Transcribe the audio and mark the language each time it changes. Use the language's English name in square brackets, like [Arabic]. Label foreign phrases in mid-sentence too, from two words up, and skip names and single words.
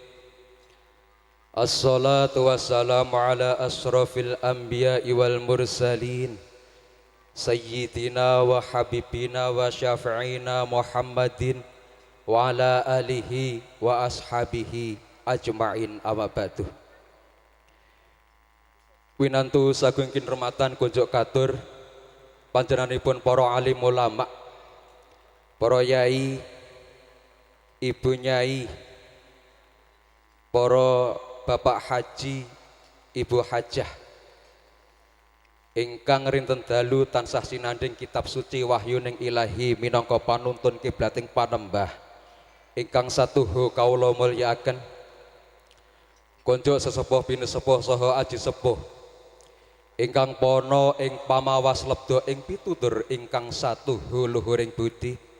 [Arabic] الصلاة والسلام على أشرف الأنبياء والمرسلين. سيدنا وحبيبنا وشفيعنا محمد وعلى آله وأصحابه أجمعين أما بعد. [Javanese] Winantu sagung kinurmatan kunjuk katur panjenenganipun para alim ulama, para yai, ibu nyai, para bapak haji, ibu hajah ingkang rinten dalu tansah sinanding kitab suci wahyuning ilahi minangka panuntun kiblating panembah ingkang satuhu kawula mulyakaken konjuk sesepuh pinesepuh saha aji sepuh ingkang pono ing pamawas lebda ing pitutur ingkang satuhu luhuring budi